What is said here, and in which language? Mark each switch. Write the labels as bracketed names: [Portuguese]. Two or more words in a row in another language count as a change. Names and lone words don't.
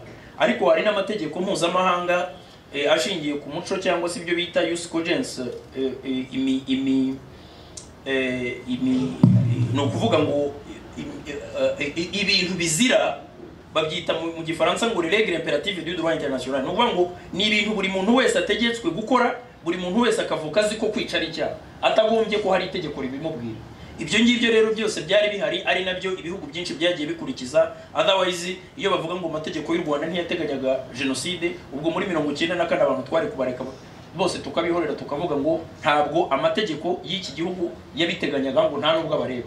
[Kinyarwanda] Ariko hari n'amategeko mpuzamahanga ashingiye ku muco cyangwa se ibyo bita [Latin] jus cogens, [Kinyarwanda] no kuvuga ngo ibintu bizira, babyita mu gifaransa ngo [French] règle impérative du droit international. [Kinyarwanda] No kuvuga ngo ni ibintu buri muntu wese ategetswe gukora, buri muntu wese akavuka azi ko kwica ari icyaha, atagombye ko hari itegeko ribimubwira. Ibyo ngibyo rero byose byari bihari, ari nabyo ibihugu byinshi byagiye bikurikiza. Otherwise iyo bavuga ngo amategeko y'u Rwanda ntiyateganyaga genocide, ubwo muri 94 abantu twari kubareka bose tukabihorera tukavuga ngo ntabwo amategeko y'iki gihugu yabiteganyaga, ngo nta nubwo abareba.